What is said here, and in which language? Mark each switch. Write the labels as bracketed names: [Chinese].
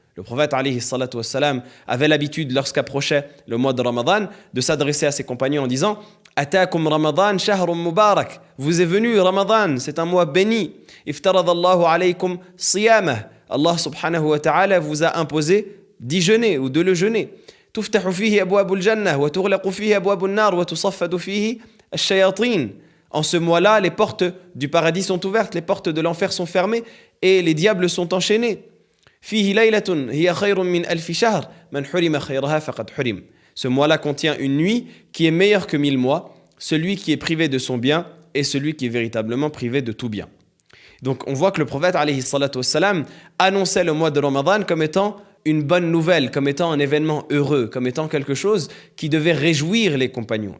[French] Le prophète alayhi salatu wassalam avait l'habitude, lorsqu'approchait le mois de Ramadan, de s'adresser à ses compagnons en disant « [Arabic] Ataakum Ramadan shahrun mubarak [French] » Vous est venu Ramadan, c'est un mois béni. « [Arabic] Iftaradallahu alaykum siyamah [French] » Allah subhanahu wa ta'ala vous a imposé d'y jeûner ou de le jeûner. [Arabic] تفتح فيه أبواب الجنة وتغلق فيه أبواب النار وتصفد فيه الشياطين. [French] En ce mois-là, les portes du paradis sont ouvertes, les portes de l'enfer sont fermées et les diables sont enchaînés. [Arabic] فيه ليلة هي خير من ألف شهر من حرم خيرها فقد حرم. [French] Ce mois-là contient une nuit qui est meilleure que 1000 mois. Celui qui est privé de son bien est celui qui est véritablement privé de tout bien. Donc on voit que le prophète alayhi salatu wassalam annonçait le mois de Ramadan comme étant une bonne nouvelle, comme étant un événement heureux, comme étant quelque chose qui devait réjouir les compagnons.